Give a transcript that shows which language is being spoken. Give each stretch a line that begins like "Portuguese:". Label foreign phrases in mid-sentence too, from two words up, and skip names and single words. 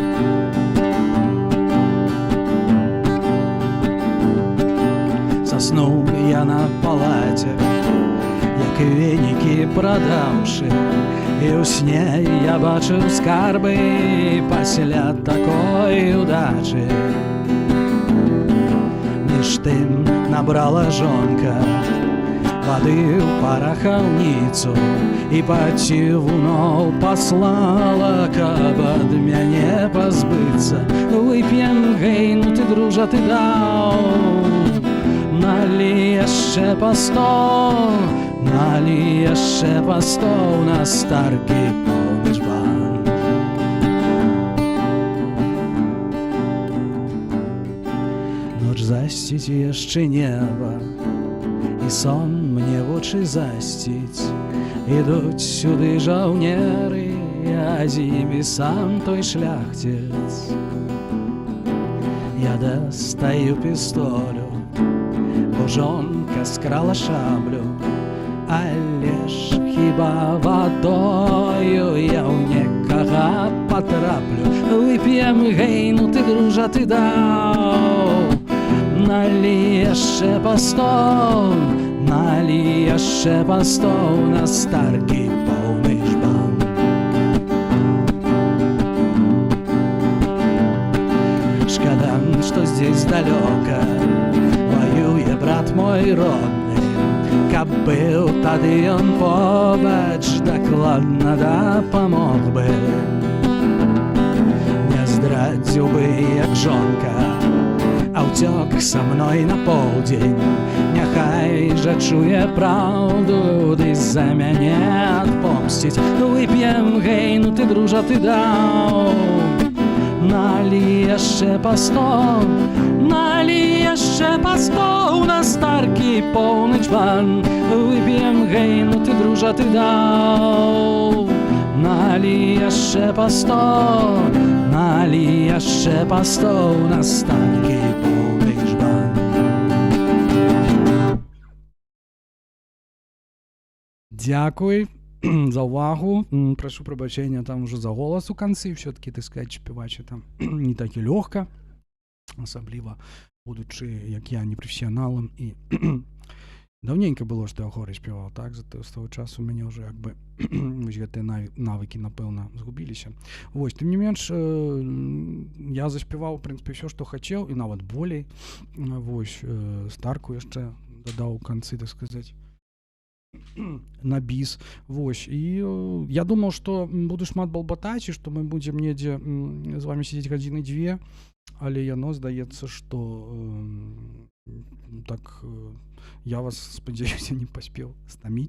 Ukrainian: Заснув я на палаті, як веники продавши, і у сні я бачив скарби після такої удачі. Між тим набрала жонка води в пороховницю і по човну послала,
Belarusian: каб ад мяне позбыться.
Ukrainian: Вип'єм, гей, ну ти, дружа, ти дав. Налій яще по сто, налій яще по сто, у нас старки повний жбан.
Belarusian: Ноч засціць яшчэ неба, і сон мне вочы засціць. Ідуць сюды жаўнеры, а з імі сам той шляхціц. Я дастаю пістолю, бо жонка скрала шаблю, але ж хіба вадою я ў некага патраплю. Вып'ем, гей, ну ты, дружа, ты даў.
Ukrainian: Налій яще по сто, налій яще по сто, на старки повний жбан.
Belarusian: Шкода,
Russian: что здесь далеко воює брат мой родний.
Belarusian: Каб быў тады ён побач, дакладна дапамог бы. Не здрадзіў бы, як жонка, а ўцёк са мной на полдзень. Няхай жа чуе праўду, ды за мяне адпомсціць. Вып'ем, гей, ну ты, дружа, ты даў.
Ukrainian: Налій яще по сто, налій яще по сто, у нас старки повний жбан. Вып'ем, гей, ну ти, дружа, ти дав. Налій яще по сто, налій яще по сто, у нас старки повний жбан. Дякую за увагу. Прошу пробачення там уже за голос у канцы.
Russian: Все-таки, так сказать,
Ukrainian: співач это не так і легко. Особливо, будучи, як я, непрофесіоналом. І давненько було, що я хоры співав, так? Зато з того часу у мене вже, якби, ось гэты навыки, напевно, згубилися. Ось, тим не менш, я заспівав, в принципі, все, що хотів, і навіть болей. Ось, старку ще додав у канцы,
Russian: так сказать,
Ukrainian: на біс. Вось.
Belarusian: І я думав, што буду шмат балбатаць, і што мы будзем недзе з вами сидзець гадзіны-дзве, але яно здаецца, што так я вас, спадзяюся, не паспеў стаміць.